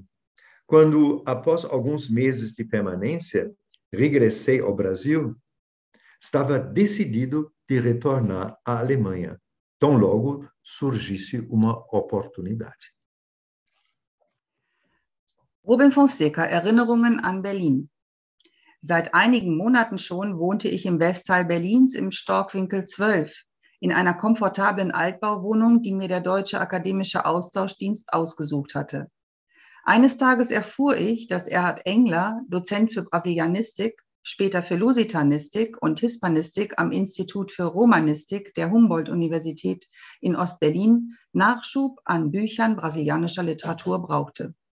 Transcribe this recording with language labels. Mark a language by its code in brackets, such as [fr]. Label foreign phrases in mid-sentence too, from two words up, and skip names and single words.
[pt] Quando, após alguns meses de permanência, regressei ao Brasil, estava decidido de retornar à Alemanha, tão logo surgisse uma oportunidade. Ruben Fonseca, [de] Erinnerungen an Berlin. Seit einigen Monaten schon wohnte ich im Westteil Berlins im Storkwinkel 12, in einer komfortablen Altbauwohnung, die mir der Deutsche Akademische Austauschdienst ausgesucht hatte. Eines Tages erfuhr ich, dass Erhard Engler, Dozent für Brasilianistik, später für Lusitanistik und Hispanistik am Institut für Romanistik der Humboldt-Universität in Ostberlin, Nachschub an Büchern brasilianischer Literatur brauchte.